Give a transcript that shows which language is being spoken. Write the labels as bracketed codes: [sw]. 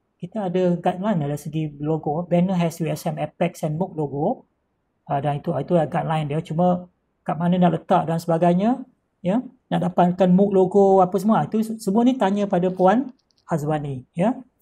[ms] Kita ada guideline dari segi logo. [en] Banner has USM Apex and MOOC logo. [ms] Dan itu guideline dia, cuma kat mana nak letak dan sebagainya ya, nak dapatkan MOOC logo apa semua, itu semua ni tanya pada Puan Hazwani ya.